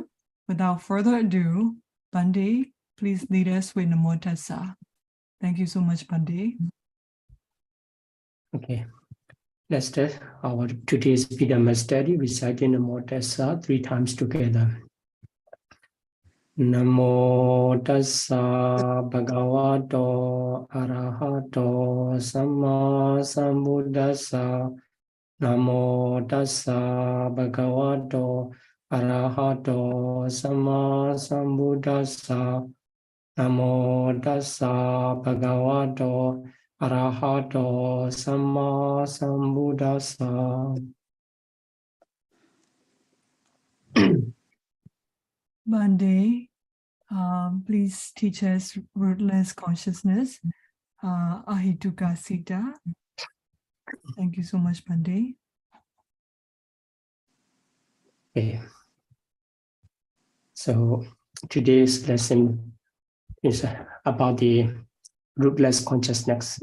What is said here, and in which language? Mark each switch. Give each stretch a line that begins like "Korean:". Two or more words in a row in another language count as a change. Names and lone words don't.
English: Without further ado, Bande, please lead us with Namo Tassa. Thank you so much, Bande. Okay, let's start our today's Abhidhamma study, reciting Namo Tassa 3 times together.
Pali: Namo Tassa Bhagavato Arahato Samma Sambuddhassa. Namo Tassa Bhagavato Arahato Samma Sambuddhassa. Namo Tassa Bhagavato Arahato Samma Sambuddhassa.
English: Bande, please teach us rootless consciousness,
Pali: Ahetuka Citta.
English: Thank you so much, Bande. Okay. So today's lesson is about the rootless consciousness.